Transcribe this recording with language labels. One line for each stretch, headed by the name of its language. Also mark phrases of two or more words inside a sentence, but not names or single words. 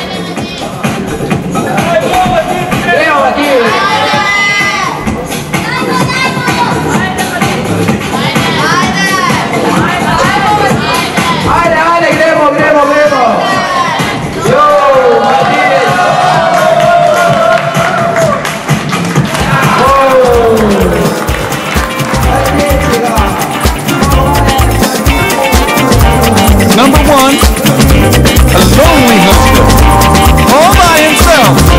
Slovenian: Gremo, Matiju. Ajde, ajde, gremo, gremo, gremo! Jo, Martin!
English: Number one, a lonely hunter, all by himself.